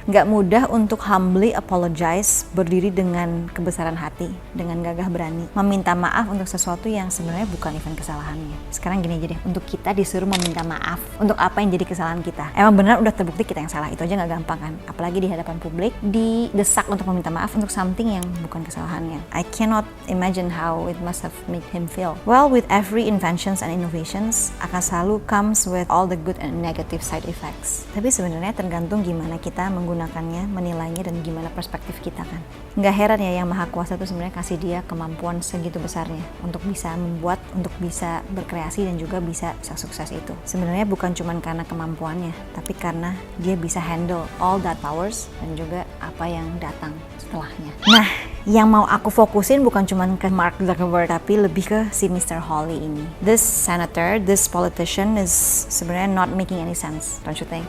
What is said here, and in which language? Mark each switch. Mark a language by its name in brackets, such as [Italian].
[Indonesian] Gak mudah untuk [English] humbly apologize, [Indonesian] berdiri dengan kebesaran hati, dengan gagah berani meminta maaf untuk sesuatu yang sebenarnya bukan event kesalahannya. Sekarang gini aja deh, untuk kita disuruh meminta maaf untuk apa yang jadi kesalahan kita. Emang benar udah terbukti kita yang salah, itu aja nggak gampang kan? Apalagi di hadapan publik, didesak untuk meminta maaf untuk something yang bukan kesalahannya. [English] I cannot imagine how it must have made him feel. Well, with every inventions and innovations [Indonesian] akan selalu [English] comes with all the good and negative side effects. [Indonesian] Tapi sebenarnya tergantung gimana kita menggunakannya, menilainya, dan gimana perspektif kita kan. Nggak heran ya yang Maha Kuasa itu sebenarnya kasih dia kemampuan segitu besarnya untuk bisa membuat, untuk bisa berkreasi dan juga bisa sukses itu. Sebenarnya bukan cuma karena kemampuannya, tapi karena dia bisa [English] handle all that powers [Indonesian] dan juga apa yang datang setelahnya. Nah, yang mau aku fokusin bukan cuma ke Mark Zuckerberg, tapi lebih ke si Mr. Hawley ini. [English] This senator, this politician is sebenarnya not making any sense, don't you think?